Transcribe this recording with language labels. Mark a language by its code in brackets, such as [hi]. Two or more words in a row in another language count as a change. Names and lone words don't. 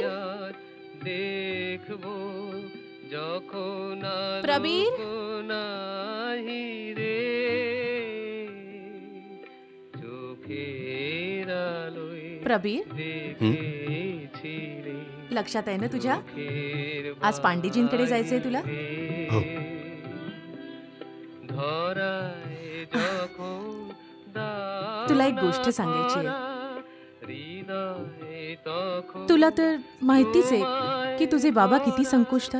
[bn] দেখবো যখন প্রবীর নাহিরে চোখের আলোয় प्रबीर দেখেছিলে [mr] लक्षात आहे ना तुझ्या? आज पांडेजींकडे जायचंय तुला? तुला एक गोष्ट सांगायची आहे. तुला तर माहितीच आहे की तुझे बाबा किती संकोचतात.